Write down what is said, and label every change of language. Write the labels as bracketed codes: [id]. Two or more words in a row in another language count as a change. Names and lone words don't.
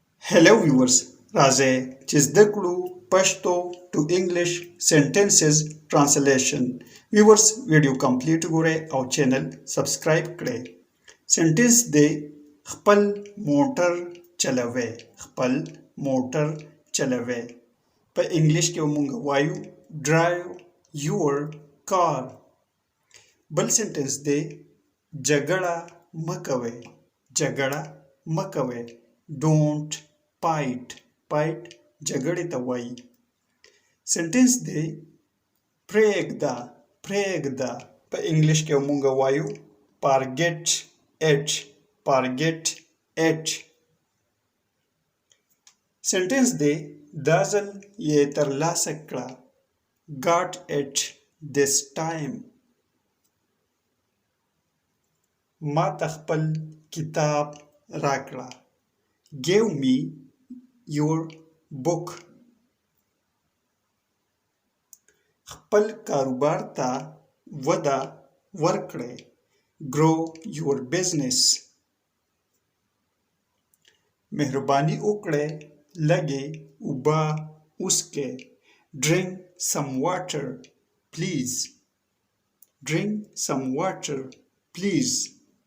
[en] Hello viewers, [ps] راځئ چې زده کړو پښتو [en] to English sentences translation. viewers video complete [ps] ګورئ او [en] channel subscribe [ps] کړئ. سنټنس دی خپل موټر چلوئ. خپل موټر چلوئ. په انګلیش کې موږ وایو [en] drive your car. [ps] بل سنټنس دی جګړه مکوئ. جګړه مکوئ. [en] Don't fight. [ps] Fight جګړې ته وایي. سنټنس دی پرېږده. پرېږده. په انګلیش کې موږ وایو [en] forget it. forget it. [ps] سنټنس دی دا ځل یې ترلاسه کړه. [en] got it this time. [ps] ما ته خپل کتاب راکړه. [en] Give me your book. [ps] خپل کاروبار ته وده ورکړئ. [en] Grow your business. [ps] مهرباني وکړئ لږې اوبه وڅښئ. [en] Drink some water, please. Drink some water, please.